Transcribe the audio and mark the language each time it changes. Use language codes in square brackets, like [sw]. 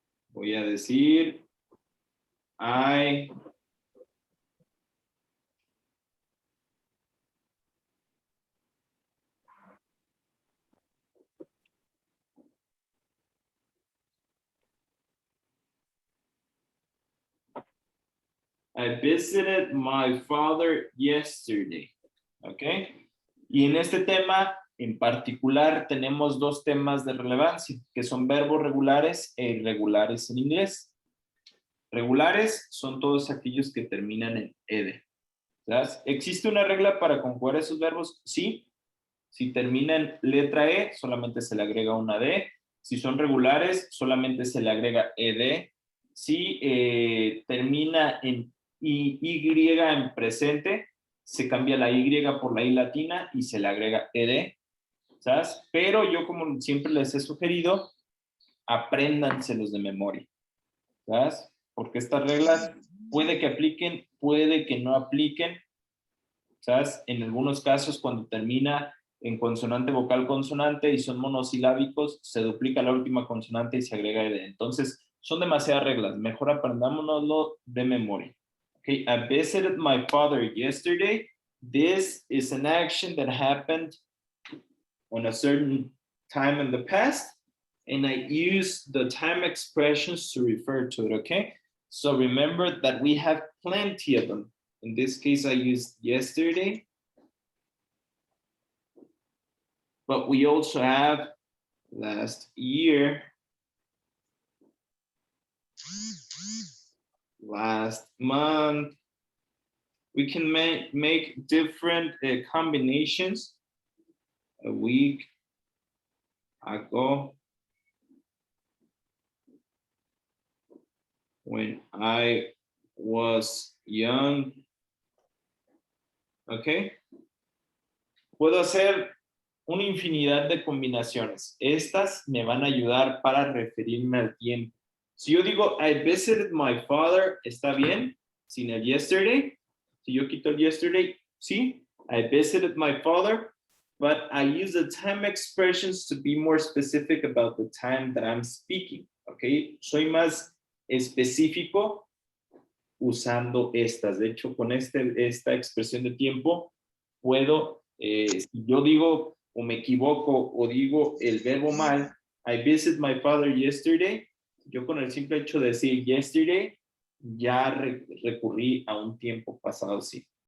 [es] Voy a decir [en] I visited my father yesterday. [es] ¿Ok? Y en este tema en particular tenemos 2 temas de relevancia, que son verbos regulares e irregulares en inglés. Regulares son todos aquellos que terminan en ed. ¿Sabes? ¿Existe una regla para conjugar esos verbos? Sí. Si termina en letra E, solamente se le agrega una D. Si son regulares, solamente se le agrega ed. Si termina en y en presente, se cambia la Y por la I latina y se le agrega ed. ¿Sabes? Pero yo, como siempre les he sugerido, apréndanselos de memoria. ¿Sabes? Porque estas reglas puede que apliquen, puede que no apliquen. ¿Sabes? En algunos casos, cuando termina en consonante vocal consonante y son monosilábicos, se duplica la última consonante y se agrega ed. Entonces, son demasiadas reglas. Mejor aprendámonoslo de memoria. [en] Okay, I visited my father yesterday. This is an action that happened on a certain time in the past, and I use the time expressions to refer to it, okay? So remember that we have plenty of them. In this case, I used yesterday, but we also have last year, last month. We can make different combinations. A week ago, when I was young. Okay. [es] Puedo hacer una infinidad de combinaciones. Estas me van a ayudar para referirme al tiempo. Si yo digo, [en] I visited my father, [es] ¿está bien? Sin el yesterday. Si yo quito el yesterday, sí. [en] I visited my father, but I use the time expressions to be more specific about the time that I'm speaking. Okay. [es] Soy más específico usando estas. De hecho, con esta expresión de tiempo, puedo, si yo digo o me equivoco o digo el verbo mal, [en] I visited my father yesterday, [es] yo con el simple hecho de decir yesterday, ya recurrí a un tiempo pasado, sí.